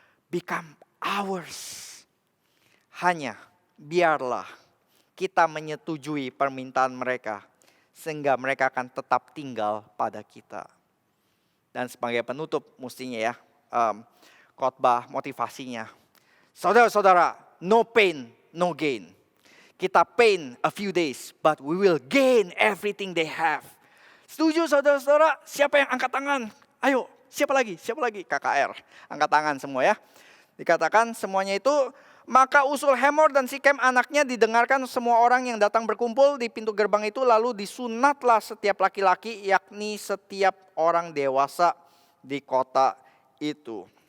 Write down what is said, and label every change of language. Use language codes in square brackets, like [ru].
[en] Become ours. [id] Hanya biarlah kita menyetujui permintaan mereka, sehingga mereka akan tetap tinggal pada kita. Dan sebagai penutup mestinya ya, khotbah motivasinya. Saudara-saudara, [en] no pain, no gain. [id] Kita [en] pain a few days, but we will gain everything they have. [id] Setuju saudara-saudara? Siapa yang angkat tangan? Ayo, siapa lagi? KKR, angkat tangan semua ya. Dikatakan semuanya itu, maka usul Hamor dan Sikem anaknya didengarkan semua orang yang datang berkumpul di pintu gerbang itu, lalu disunatlah setiap laki-laki, yakni setiap orang dewasa di kota itu.